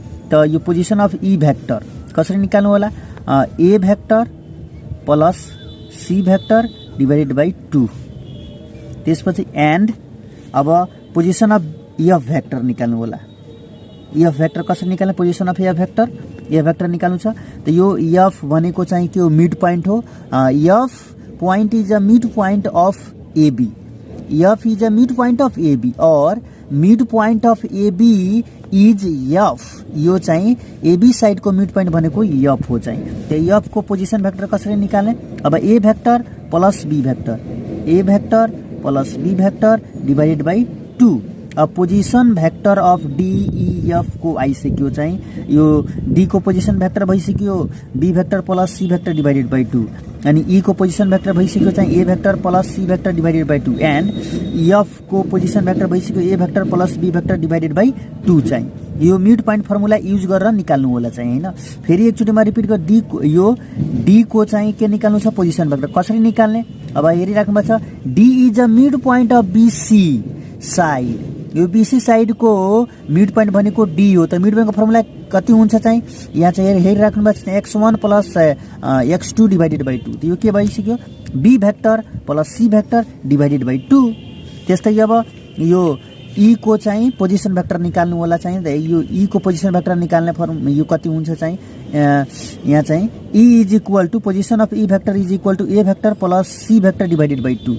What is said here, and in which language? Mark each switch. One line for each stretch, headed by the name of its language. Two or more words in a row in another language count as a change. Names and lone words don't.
Nepali: त यो
English: position of E vector
Nepali: कसरी निकाल्नु होला,
English: A vector plus C vector divided by 2.
Nepali: त्यसपछि एन्ड अब
English: position of F vector
Nepali: निकाल्नु होला।
English: F vector
Nepali: कसरी निकाल्ने,
English: position of F vector
Nepali: निकाल्नु छ। त यो F भनेको चाहिँ के हो,
English: mid point हो। F point is a mid point of AB, F is a mid point of AB और mid point of AB is F.
Nepali: यो चाहिँ
English: AB side
Nepali: को
English: mid point
Nepali: भनेको F हो चाहिँ। त F को
English: position vector
Nepali: कसरी निकाल्ने, अब
English: A vector plus B vector, A vector plus B vector divided by 2.
Nepali: अब
English: position vector of DEF
Nepali: को आइसक्यो चाहिँ, यो D को
English: position vector
Nepali: भइसक्यो
English: B vector plus C vector divided by 2,
Nepali: अनि E को
English: position vector
Nepali: भइसक्यो चाहिँ
English: A vector plus C vector divided by 2,
Nepali: एन्ड F को
English: position vector
Nepali: भइसक्यो
English: A vector plus B vector divided by 2
Nepali: चाहिँ। यो
English: mid point formula use
Nepali: गरेर निकाल्नु होला चाहिँ हैन। फेरि एकचोटिमा रिपिट गर, यो D को चाहिँ के निकाल्नु छ,
English: position vector
Nepali: कसरी निकाल्ने। अब हेरिराख्नु भएको छ,
English: D is a mid point of BC side.
Nepali: यो
English: BC side
Nepali: को
English: mid point
Nepali: भनेको D हो। त
English: mid point
Nepali: को फर्मुला कति हुन्छ चाहिँ, यहाँ चाहिँ हेरिराख्नु भएको छ,
English: x1 plus x2 divided by 2.
Nepali: त यो के भइसक्यो,
English: B vector plus C vector divided by 2.
Nepali: त्यस्तै अब यो ई को चाहिँ
English: position vector
Nepali: निकाल्नु होला चाहिँ यो ई को
English: position vector
Nepali: निकाल्ने फर्म यो कति हुन्छ चाहिँ यहाँ चाहिँ
English: E is equal to position of E vector is equal to A vector plus C vector divided by 2.